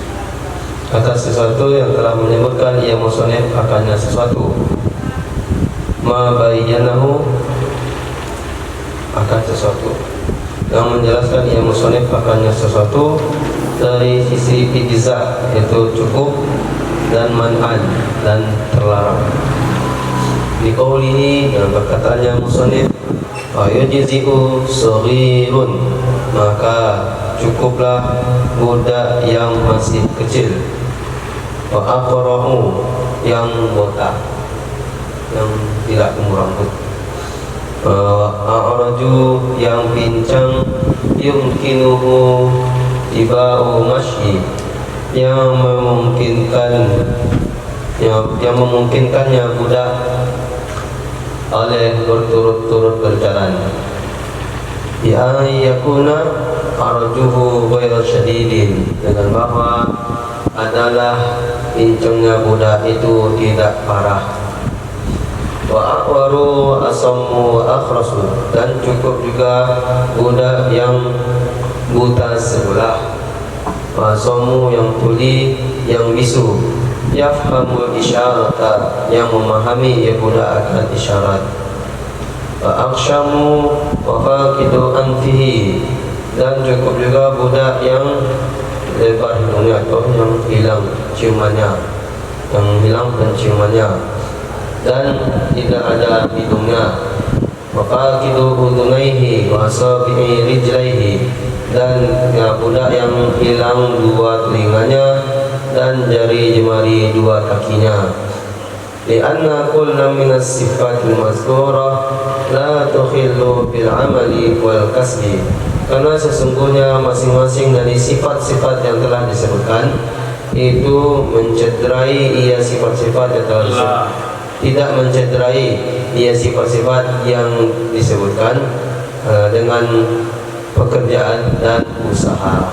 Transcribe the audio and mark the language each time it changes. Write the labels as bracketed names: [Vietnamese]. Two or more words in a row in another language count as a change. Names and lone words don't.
[Indonesian] atas sesuatu yang telah menyebutkan ia musannif akannya sesuatu, [Arabic] ما بينه, [Indonesian] akan sesuatu yang menjelaskan ia musannif akannya sesuatu dari sisi ijza, yaitu cukup, dan man'an, dan terlarang. [Arabic] في قوله, [Indonesian] dalam perkataannya musannif, [Arabic] فيجزئ صغير, [Indonesian] maka cukuplah budak yang masih kecil, [Arabic] وأقرع, [Indonesian] yang botak, yang tidak tumbuh rambut, a'raju, yang pincang, [Arabic] يمكنه تتابع مشي, [Indonesian] yang memungkinkannya budak oleh berturut-turut berjalan, [Arabic] بأن يكون عرجه غير شديد, [Indonesian] dengan bahwa adalah pincangnya budak itu tidak parah, [Arabic] وأعور أصم أخرس, [Indonesian] dan cukup juga budak yang buta sebelah, [Arabic] وأصم, [Indonesian] yang tuli, yang bisu, [Arabic] يفهم الإشارة, [Indonesian] yang memahami ia budak akan isyarat, [Arabic] وأخشم وفاقد أنفه, [Indonesian] dan cukup juga budak yang lebar hidungnya atau yang hilang ciumannya, yang hilang penciumannya dan tidak ada hidungnya, [Arabic] وفاقد أذنيه وأصابع رجليه, [Indonesian] dan budak yang hilang dua telinganya dan jari jemari dua kakinya. [Arabic] لأن كلا من الصفات المذكورة لا تخل بالعمل والكسب, [Indonesian] karena sesungguhnya masing-masing dari sifat-sifat yang telah disebutkan itu mencederai ia sifat-sifat yang telah disebutkan, tidak mencederai ia sifat-sifat yang disebutkan dengan pekerjaan dan usaha.